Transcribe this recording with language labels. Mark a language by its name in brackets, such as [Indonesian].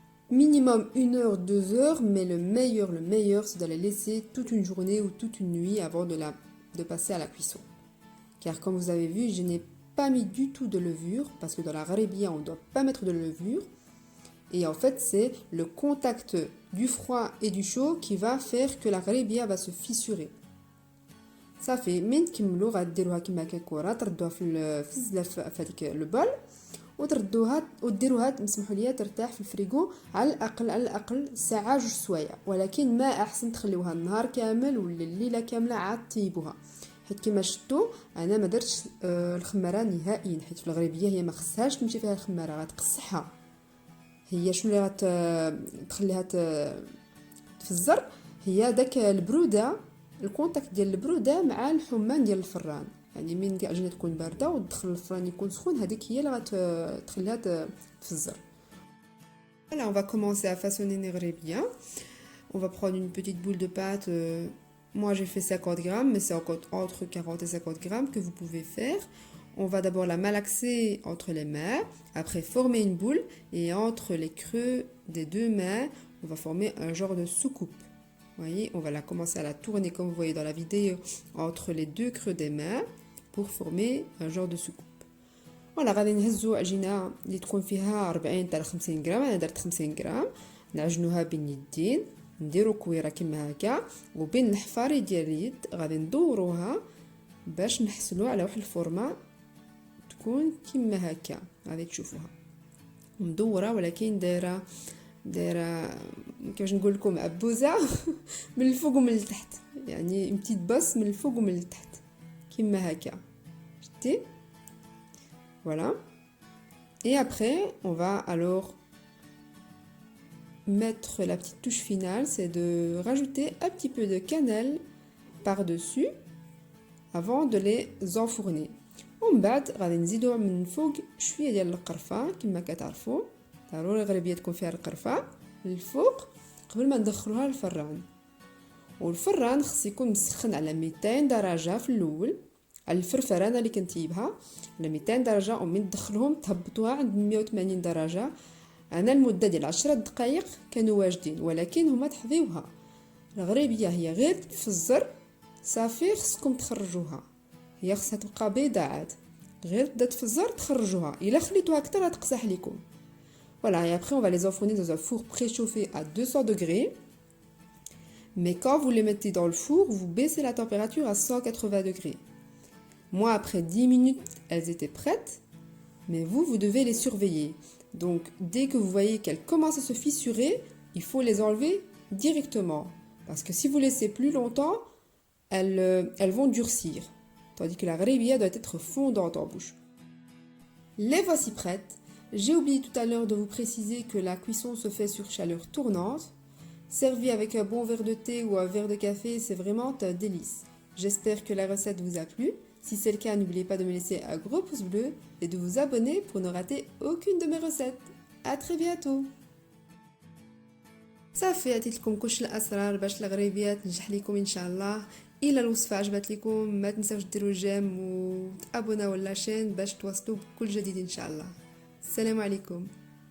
[French] Minimum 1 heure, 2 heures, mais le meilleur, c'est de la laisser toute une journée ou toute une nuit avant de passer à la cuisson. Car comme vous avez vu, je n'ai pas mis du tout de levure, parce que dans la gharibia, on ne doit pas mettre de levure. Et en fait, c'est le contact du froid et du chaud qui va faire que la gharibia va se fissurer. [Arabic] صافي من تكملوا غديروها كما ككره تردوها في الزلاف في هذيك البول وتردوها وديروها تسمحوا ليا ترتاح في الفريغو على الاقل ساعه جوج سوايع، ولكن ما احسن تخليوها النهار كامل ولا الليله كامله عاد طيبوها، حيت كما شفتوا انا ما درتش الخماره نهائيا، حيت في الغربيه هي ما خصهاش تمشي فيها الخماره غتقصحها. هي شنو اللي تخليها تفزر؟ هي داك البروده، الكونتاكت ديال البروده مع الحمان ديال الفران، يعني من العجينه تكون بارده وتدخل الفران يكون سخون، هذيك هي اللي غتخليها تفزر. [French] Voilà, on va commencer à façonner nos grébillons. On va prendre une petite boule de pâte. Moi, j'ai fait 50 grammes, mais c'est entre 40 et 50 grammes que vous pouvez faire. On va d'abord la malaxer entre les mains, après former une boule, et entre les creux des deux mains, on va former un genre de soucoupe. Vous voyez, on va la commencer à la tourner comme vous voyez dans la vidéo entre les deux creux des mains pour former un genre de soucoupe. [Arabic] Voilà, غادي نهزو عجينه اللي تكون فيها 40 حتى 50 غرام، انا درت 50 غرام، نعجنوها بين يدين، نديرو كويره كما هكا، وبين الحفاري ديال اليد غادي ندوروها باش نحصلوا على واحد الفورمه تكون كما هكا. غادي تشوفوها مدوره ولكن دايره كيفاش نقول لكم عبوزه من الفوق ومن التحت، يعني بتيت باس من الفوق ومن التحت كما هكا، شتي. [French] Voilà. Et après, on va alors mettre la petite touche finale, c'est de rajouter un petit peu de cannelle par-dessus avant de les enfourner. [Arabic] ومن بعد غادي نزيدو من فوق شويه ديال القرفه كما كتعرفوا، ضروري الغربيه تكون فيها القرفه الفوق قبل ما ندخلوها للفران. والفران خص يكون مسخن على 200 درجه في الاول، على الفرفره انا اللي كنطيبها على 200 درجه، ومن تدخلهم تهبطوها عند 180 درجه. انا المده ديال 10 دقائق كانوا واجدين، ولكن هما تحضيوها الغريبيه هي غير تفزر صافي خصكم تخرجوها، هي خصها تبقى بيضاء عاد، غير تبدا تفزر تخرجوها، الا خليتوها اكثر غتقصح لكم. [French] Voilà, et après on va les enfourner dans un four préchauffé à 200 degrés. Mais quand vous les mettez dans le four, vous baissez la température à 180 degrés. Moi, après 10 minutes, elles étaient prêtes, mais vous devez les surveiller. Donc, dès que vous voyez qu'elles commencent à se fissurer, il faut les enlever directement. Parce que si vous laissez plus longtemps, elles vont durcir. Tandis que la gharibia doit être fondante en bouche. Les voici prêtes. J'ai oublié tout à l'heure de vous préciser que la cuisson se fait sur chaleur tournante. Servi avec un bon verre de thé ou un verre de café, c'est vraiment un délice. J'espère que la recette vous a plu. Si c'est le cas, n'oubliez pas de me laisser un gros pouce bleu et de vous abonner pour ne rater aucune de mes recettes. À très bientôt. [Arabic] صافي عطيت لكم كلش الاسرار باش الغريبيه تنجح لكم ان شاء الله. الى الوصفه عجبت لكم ما تنساوش ديروا جيم وتابوناو لاشين باش توصلوا بكل جديد ان شاء الله. السلام عليكم.